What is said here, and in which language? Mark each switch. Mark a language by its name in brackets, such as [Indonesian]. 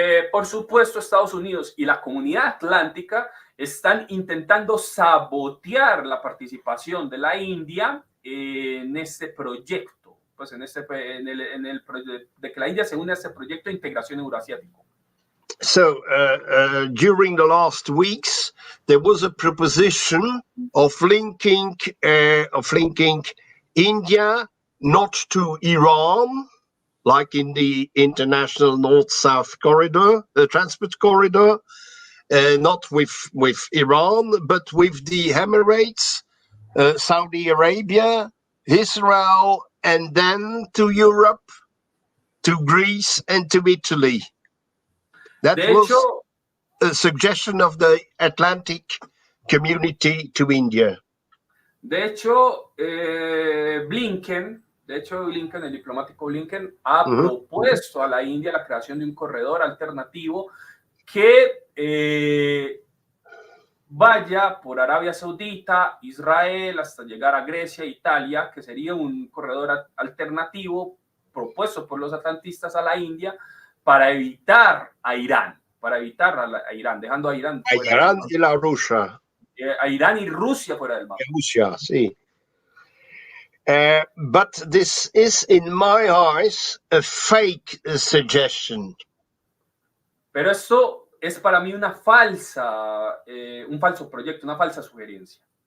[Spanish] Por supuesto, Estados Unidos y la comunidad atlántica están intentando sabotear la participación de la India en este proyecto. Pues en el proyecto de que la India se une a este proyecto de integración euroasiático. [English] So, during the last weeks, there was a proposition of linking India not to Iran, like in the international North-South corridor, transport corridor, not with Iran, but with the Emirates, Saudi Arabia, Israel, and then to Europe, to Greece, and to Italy. That was a suggestion of the Atlantic community to India. [Spanish] De hecho, Blinken, el diplomático Blinken, ha propuesto a la India la creación de un corredor alternativo que vaya por Arabia Saudita, Israel, hasta llegar a Grecia, Italia, que sería un corredor alternativo propuesto por los atlantistas a la India para evitar a Irán, dejando a Irán fuera. A Irán y la Rusia. A Irán y Rusia fuera del mapa. Rusia, sí. [English] But this is, in my eyes, a fake suggestion. [Spanish] Pero esto es para mí un falso proyecto, una falsa sugerencia.